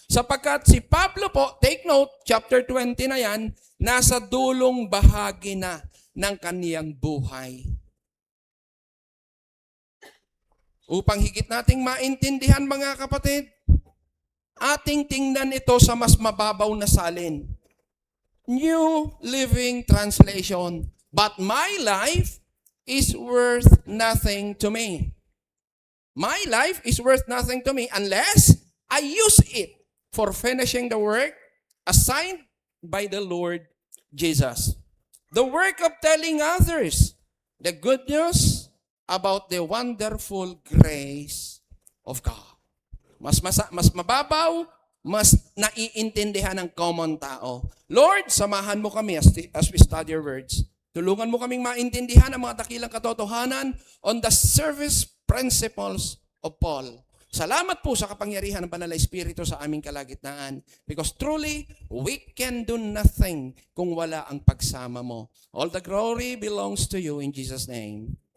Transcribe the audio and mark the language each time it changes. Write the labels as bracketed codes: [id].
[tl] Sapagkat si Pablo po, [en] take note, [tl] chapter 20 na yan, nasa dulong bahagi na ng kaniyang buhay. Upang higit nating maintindihan mga kapatid, ating tingnan ito sa mas mababaw na salin. [en] New Living Translation. But my life is worth nothing to me. My life is worth nothing to me unless I use it for finishing the work assigned by the Lord Jesus. The work of telling others the good news about the wonderful grace of God. [tl] Mas mababaw, mas naiintindihan ng common tao. [en] Lord, [tl] samahan mo kami [en] as we study your words. [tl] Tulungan mo kaming maintindihan ang mga dakilang katotohanan [en] on the service principles of Paul. [tl] Salamat po sa kapangyarihan ng Banal na Espiritu sa aming kalagitnaan. [en] Because truly, we can do nothing [tl] kung wala ang pagsama mo. [en] All the glory belongs to you in Jesus' name.